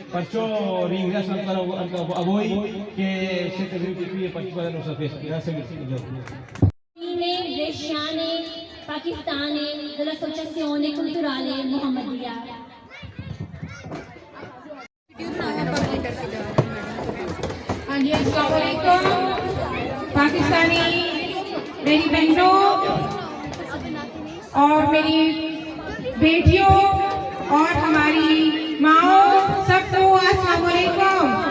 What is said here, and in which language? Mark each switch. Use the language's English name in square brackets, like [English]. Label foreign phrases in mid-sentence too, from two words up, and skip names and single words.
[Italian] Perciò ringrazio ancora a voi che siete venuti qui e partecipate alla nostra festa. Grazie mille. Bresciane pakistane dell'Associazione Culturale Muhammadiyya. [Urdu] ہاں جی, [Arabic] السلام عليكم [Urdu] پاکستانی میری بہنوں اور میری بیٹیوں اور ہماری ماؤں، سب کو [Arabic] السلام عليكم.